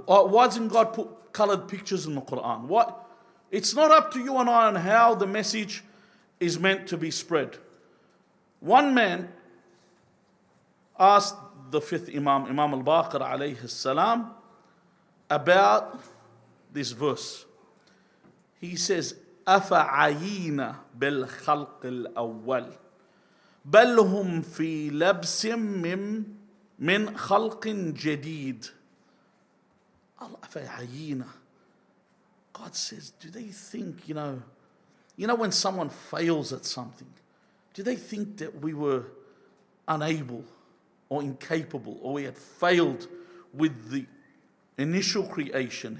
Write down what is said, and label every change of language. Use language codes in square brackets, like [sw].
[en] Why doesn't God put colored pictures in the Quran? What? It's not up to you and I on how the message is meant to be spread. One man asked the fifth Imam, Imam al-Baqir alayhi salam, about this verse. He says, [ar] أَفَعَيِينَ بِالْخَلْقِ الْأَوَّلِ بَلْ هُمْ فِي لَبْسٍ مِّن خَلْقٍ جَدِيدٍ. أَفَعَيِينَ. [en] God says, do they think, you know when someone fails at something, do they think that we were unable or incapable, or we had failed with the initial creation?